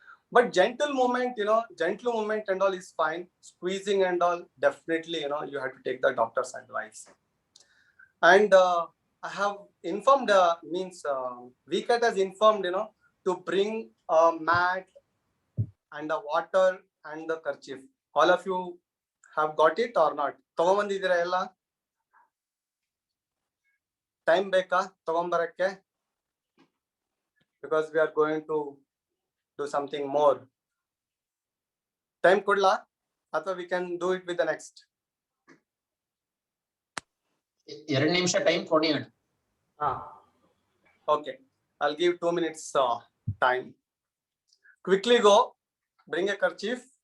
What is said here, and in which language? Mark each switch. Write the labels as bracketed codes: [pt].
[en] But gentle movement and all is fine. Squeezing and all, definitely, you have to take the doctor's advice. And I have informed, VCAT has informed, to bring a mat and a water and the kerchief. All of you have got it or not? [kn] ತಗೊಂಬಂದಿದ್ದೀರಾ ಎಲ್ಲ? Time ಬೇಕಾ ತಗೊಂಬರಕ್ಕೆ? [en] Because we are going to do something more. [kn] Time ಕೊಡ್ಲಾ? [en] ಅಥವಾ we can do it with the next. [kn] 2 ನಿಮಿಷ time ಕೊಡಿ ಅಣ್ಣ. [en] Okay, I'll give 2 minutes time. Quickly go. Bring a kerchief.